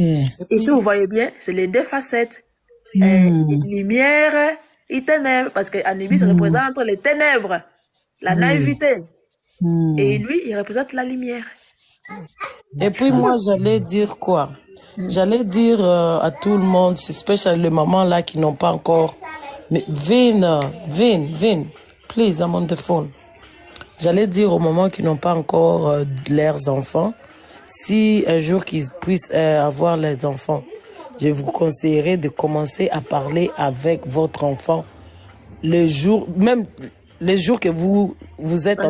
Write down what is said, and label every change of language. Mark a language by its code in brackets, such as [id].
[fr] Et si vous voyez bien, c'est les deux facettes. Lumière et ténèbres, parce que Anubis représente les ténèbres, la naïveté. Et lui, il représente la lumière. Et puis moi, j'allais dire quoi? J'allais dire à tout le monde, spécialement les mamans là qui n'ont pas encore... [en] Mais Vin, please, I'm on the phone. [fr] J'allais dire aux mamans qui n'ont pas encore leurs enfants, si un jour qu'ils puissent avoir les enfants, je vous conseillerais de commencer à parler avec votre enfant le jour, même les jours que vous êtes